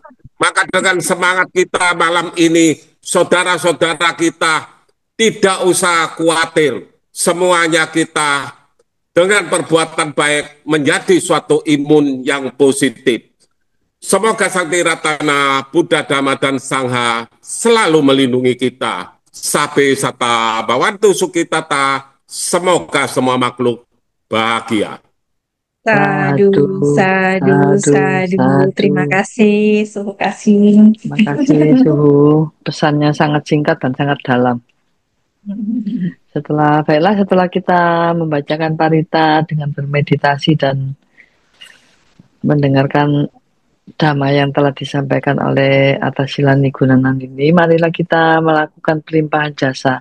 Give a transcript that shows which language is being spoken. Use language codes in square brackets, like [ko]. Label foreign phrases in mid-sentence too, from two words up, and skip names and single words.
[id] Maka dengan semangat kita malam ini, saudara-saudara kita tidak usah khawatir. Semuanya kita dengan perbuatan baik menjadi suatu imun yang positif. Semoga Sakti Ratana, Buddha, Dhamma, dan Sangha selalu melindungi kita. [pi] Sabe sata bawantu sukitata, [id] semoga semua makhluk bahagia. [pi] Sadu, sadu, sadu. [id] Terima kasih, Suhu kasih. Terima kasih, Suhu. Pesannya sangat singkat dan sangat dalam. Setelah kita membacakan Parita dengan bermeditasi dan mendengarkan Dhamma yang telah disampaikan oleh Atasila Nigunanandini, marilah kita melakukan pelimpahan jasa.